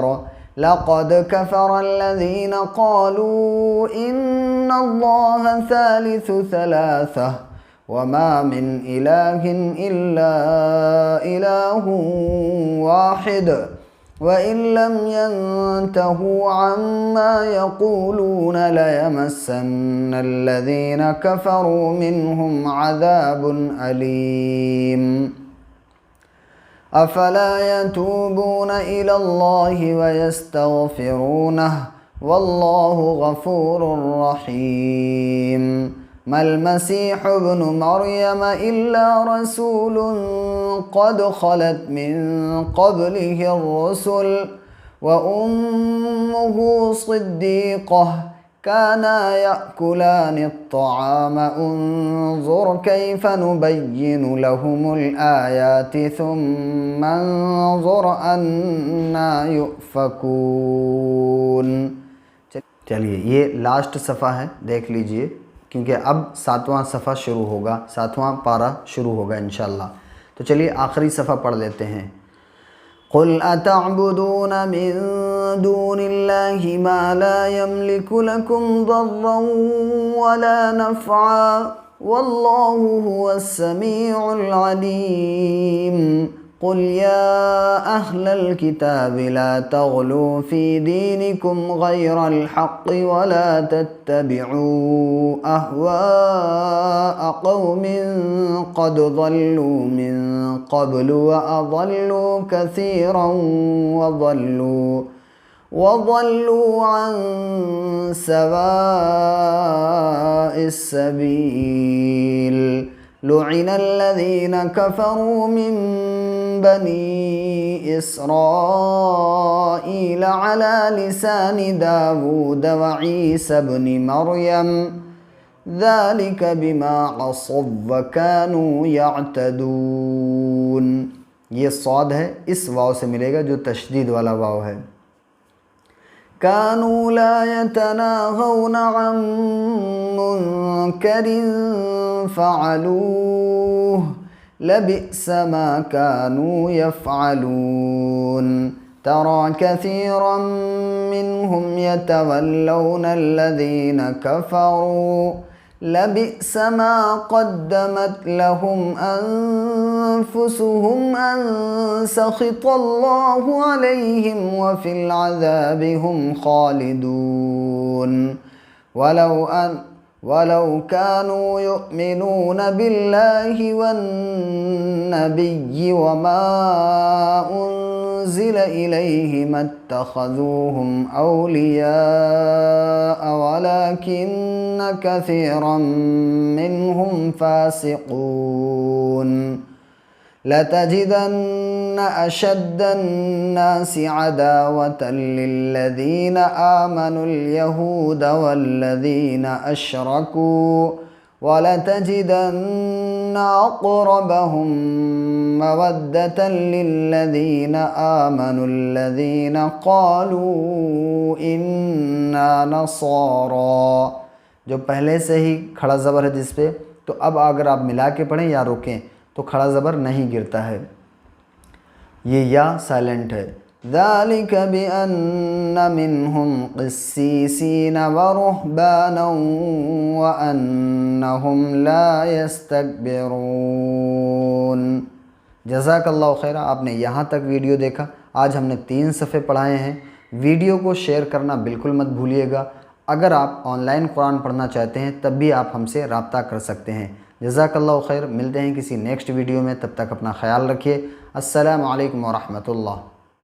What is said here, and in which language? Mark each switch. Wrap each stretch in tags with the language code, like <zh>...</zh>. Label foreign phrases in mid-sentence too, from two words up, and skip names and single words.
<ar>لقد كفر الذين قالوا إن الله ثالث ثلاثة وما من إله إلا إله واحد وإن لم ينتهوا عما يقولون ليمسن الذين كفروا منهم عذاب أليم. أفلا يتوبون إلى الله ويستغفرونه والله غفور رحيم. ما المسيح ابن مريم إلا رسول قد خلت من قبله الرسل وأمه صديقة كانا يأكلان الطعام انظر كيف نبين لهم الآيات ثم انظر أنى يؤفكون.</ar> <hi>चलिए ये लास्ट सफ़ा है, देख लीजिए, क्योंकि अब 7वां सफ़ा शुरू होगा, 7वां पारा शुरू होगा</hi> <ar>إن شاء الله.</ar> <hi>तो चलिए आखिरी सफ़ा पढ़ लेते हैं।</hi> <ar>قل أتعبدون من دون الله ما لا يملك لكم ضرا ولا نفعا والله هو السميع العليم. قل يا أهل الكتاب لا تغلوا في دينكم غير الحق ولا تتبعوا أهواء قوم قد ضلوا من قبل وأضلوا كثيرا وضلوا عن سواء السبيل. لعن الذين كفروا من بني إسرائيل على لسان داوود وعيسى ابن مريم ذلك بما عصوا وكانوا يعتدون.</ar> <hi>ये सौद है, इस वाव से मिलेगा जो तशदीद वाला वाव है।</hi> <ar>كانوا لا يتناهون عن منكر فعلوه لبئس ما كانوا يفعلون. ترى كثيرا منهم يتولون الذين كفروا لبئس ما قدمت لهم أنفسهم أن سخط الله عليهم وفي العذاب هم خالدون. ولو كانوا يؤمنون بالله والنبي وما أنزل إليه ما اتخذوهم أولياء ولكن كثيرا منهم فاسقون. لتجدن أشد الناس عداوة للذين آمنوا اليهود والذين أشركوا ولتجدن أقربهم مودة للذين آمنوا الذين قالوا إنا نصارى.</ar> <hi>जो पहले से ही खड़ा ज़बर है जिस पे, तो अब अगर आप मिला के पढ़ें या रोकें तो खड़ा ज़बर नहीं गिरता है, ये या साइलेंट है।</hi> <ar>ذلك بأن منهم قسيسين ورهبانا وأنهم لا يستكبرون. جزاك الله خيرا.</ar> <hi>आपने यहाँ तक वीडियो देखा। आज हमने 3 सफ़े पढ़ाए हैं। वीडियो को शेयर करना बिल्कुल मत भूलिएगा। अगर आप ऑनलाइन कुरान पढ़ना चाहते हैं तब भी आप हमसे रब्ता कर सकते हैं।</hi> <ar>جزاك الله خير.</ar> <hi>मिलते हैं किसी</hi> <en>next video</en> <hi>में, तब तक अपना ख्याल रखिए।</hi> <ar>السلام عليكم ورحمة الله.</ar>